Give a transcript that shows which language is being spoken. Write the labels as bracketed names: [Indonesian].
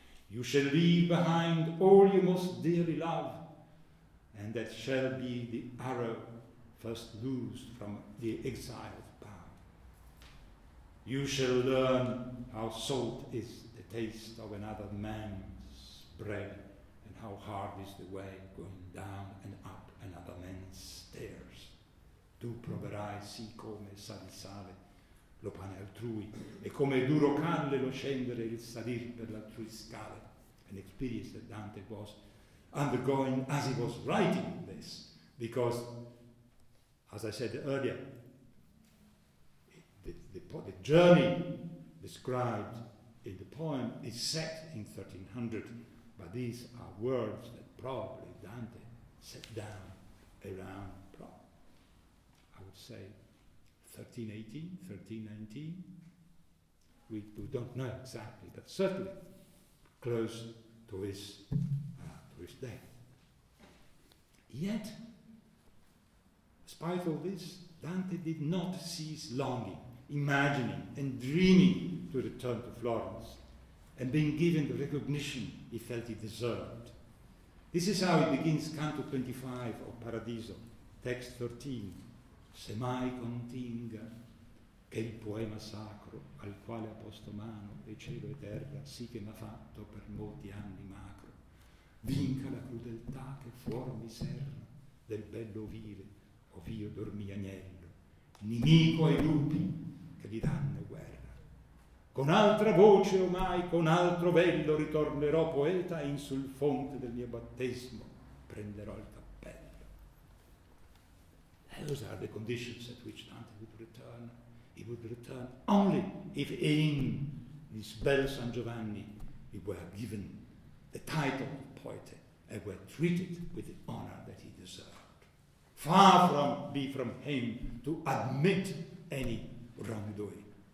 [English] You shall leave behind all you most dearly love, and that shall be the arrow first loosed from the exiled bow. You shall learn how salt is the taste of another man's bread, and how hard is the way going down and up another man's stairs. [Italian] Tu proverai sì come sa di sale lo pane altrui, e come duro calle lo scendere il salir per l'altrui scale. [English] An experience that Dante was undergoing as he was writing this, because, as I said earlier, the journey described in the poem is set in 1300, but these are words that probably Dante set down around, I would say, 1318, 1319. We don't know exactly, but certainly close to his death. Yet, despite all this, Dante did not cease longing, imagining and dreaming to return to Florence, and being given the recognition he felt he deserved. This is how it begins Canto 25 of Paradiso, text 13. [Italian] Se mai continga che il poema sacro al quale ha posto mano e cielo e terra sì che m'ha fatto per molti anni macro, vinca la crudeltà che fuor mi serra del bello vile ov'io dormì agnello, nimico ai lupi che gli danno guerra. Con altra voce omai, con altro vello ritornerò poeta e in sul fonte del mio battesimo prenderò il cappello. [English] Those are the conditions at which Dante would return. He would return only if in this bel San Giovanni he were given the title of poet and were treated with the honor that he deserved. Far from be from him to admit any wrongdoing.